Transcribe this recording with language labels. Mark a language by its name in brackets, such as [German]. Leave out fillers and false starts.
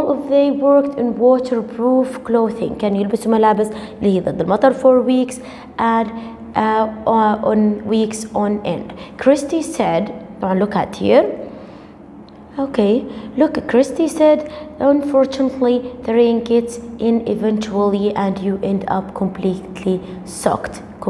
[English] They worked in waterproof clothing. [Arabic] كانوا يلبسوا ملابس اللي هي ضد المطر [English] for weeks and on end. Christy said, look at here. Okay, look, Christy said, unfortunately, the rain gets in eventually and you end up completely soaked.